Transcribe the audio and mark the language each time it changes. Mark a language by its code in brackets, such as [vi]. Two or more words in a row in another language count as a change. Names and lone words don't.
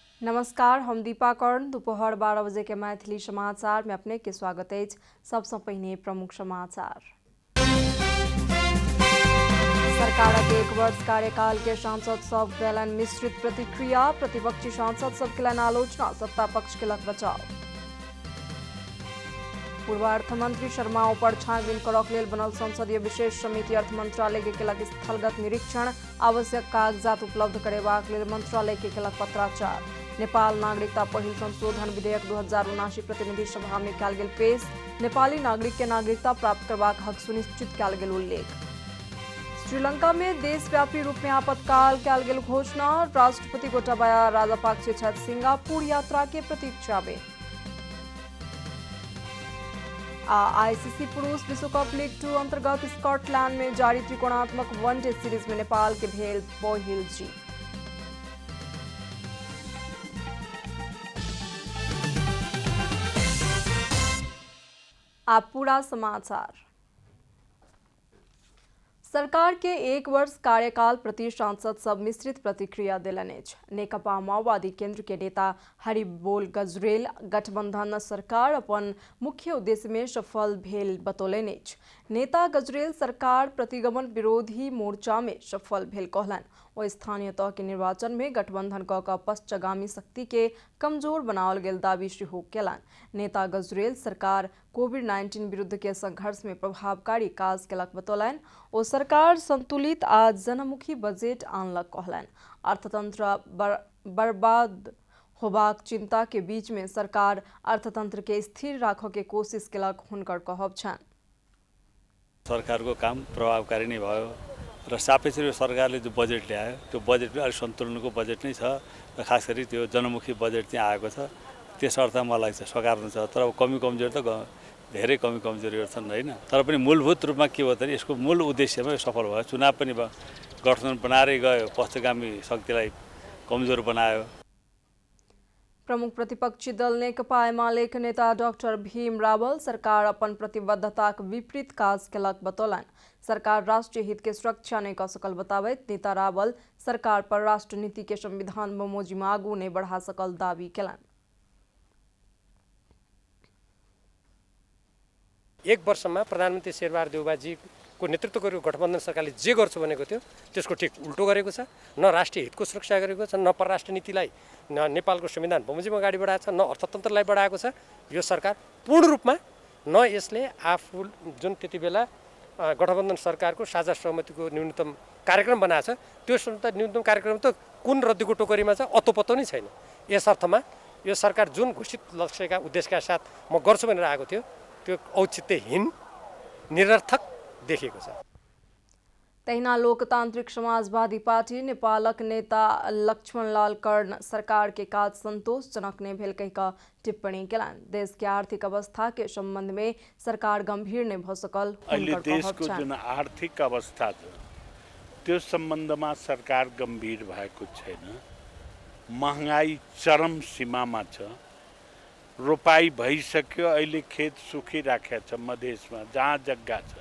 [mai] नमस्कार, हम दीपा कर्ण। दोपहर 12 बजे के मैथिली समाचार में अपने के स्वागत है। सबसे पहले प्रमुख समाचार। सरकारक 1 वर्ष कार्यकाल के सांसद सब देलन मिश्रित प्रतिक्रिया। प्रतिपक्षी सांसद सब केलन आलोचना, सत्ता पक्ष केलक बचाव। पूर्व अर्थमंत्री शर्मा ऊपर छानबीन करक लेल बनल संसदीय विशेष समिति अर्थ मंत्रालय के केलक स्थलगत निरीक्षण। आवश्यक कागजात उपलब्ध करेबाक लेल मंत्रालय के केलक पत्राचार। नेपाल नागरिकता पहिल संशोधन विधेयक 2079 प्रतिनिधि सभा में कयल गेल पेश। नेपाली नागरिक के नागरिकता प्राप्त करबाक हक सुनिश्चित कयल गेल उल्लेख। श्रीलंका में देशव्यापी रूप में आपातकाल कयल गेल घोषणा। राष्ट्रपति गोटाबाया राजपक्षे छथि सिंगापुर यात्रा के प्रतीक्षा में। आईसीसी पुरुष विश्व कप लीग 2 अंतर्गत स्कॉटलैंड में जारी त्रिकोणात्मक वनडे सीरीज में नेपाल के भेल पहिल जीत। आप पूरा समाचार। सरकार के 1 वर्ष कार्यकाल प्रति सांसद सब मिश्रित प्रतिक्रिया देलनि अछि। नेकपा माओवादी केंद्र के नेता हरिबोल गजरेल गठबंधन सरकार अपन मुख्य उद्देश्य में सफल भेल बतौलनि अछि। नेता गजरेल सरकार प्रतिगमन विरोधी मोर्चा में सफल भेल कहलनि। ओ स्थानीय तह के निर्वाचन में गठबंधन क पश्चगामी शक्ति के कमजोर बनाओल गेल दावी सेहो केलनि। नेता गजरेल सरकार कोविड-19 विरुद्ध के संघर्ष में प्रभावकारी काज केलक बतौलनि। ओ सरकार संतुलित आ जनमुखी बजट आनलक कहलनि। अर्थतंत्र बर्बाद होबाक चिंता के बीच में सरकार अर्थतंत्र के स्थिर राखऽ के कोशिश केलक हुनकर कहब छनि। [ne] सरकारको काम प्रभावकारी नै भयो र सापेक्ष रूपमा सरकारले जो बजेट ल्यायो त्यो बजेट पनि अलि सन्तुलनको बजेट नै छ र खास गरी त्यो जनमुखी बजेट चाहिँ आएको छ। त्यस अर्थमा मलाई चाहिँ सकारात्मक छ। तर अब कमी कमजोरी त धेरै कमी कमजोरीहरू छन् हैन। तर पनि मूलभूत रूपमा के भयो भने यसको मूल उद्देश्यमै सफल भयो। चुनाव पनि गठबन्धन बनाएरै गयो, पश्चगामी शक्तिलाई कमजोर बनायो। [mai] प्रमुख प्रतिपक्षी दल नेकपा एमालेक नेता डॉक्टर भीम रावल सरकार अपन प्रतिबद्धताक विपरीत काज केलक बतौलनि। सरकार राष्ट्रीय हित के सुरक्षा नहीं कर सकल बताबैत नेता रावल सरकार पर राष्ट्र नीति के संविधान बमोजिम आगू नहीं बढ़ा सकल दावी केलनि। [ne] 1 वर्षमा प्रधानमन्त्री शेरबहादुर देउवाजीको नेतृत्व गरेको गठबन्धन सरकारले जे गर्छ भनेको थियो त्यसको ठिक उल्टो गरेको छ। न राष्ट्रिय हितको सुरक्षा गरेको छ, न परराष्ट्र नीतिलाई, न नेपालको संविधान बमोजिम अगाडि बढाएको छ, न अर्थतन्त्रलाई बढाएको छ। यो सरकार पूर्ण रूपमा न यसले आफू जुन त्यति बेला गठबन्धन सरकारको साझा सहमतिको न्यूनतम कार्यक्रम बनाएको छ त्यो न्यूनतम कार्यक्रम त कुन रद्दीको टोकरीमा छ अत्तो नै छैन। यस अर्थमा यो सरकार जुन घोषित लक्ष्यका उद्देश्यका साथ म गर्छु भनेर आएको थियो त्यो औचित्यहीन निरर्थक देखिएको छ। [mai] तहिना लोकतांत्रिक समाजवादी पार्टी नेपालक नेता लक्ष्मणलाल कर्ण सरकार के काज संतोषजनक नहीं भेल कहि टिप्पणी केलनि। देश के आर्थिक अवस्था के संबंध में सरकार गंभीर नहीं भ सकल। [ne] अहिले देशको जुन आर्थिक अवस्था छ त्यो सम्बन्धमा सरकार गम्भीर भएको छैन। महँगाई चरम सीमामा छ। रोपाई भइसक्यो, अहिले खेत सुकिराखेको छ मधेसमा जहाँ जग्गा छ।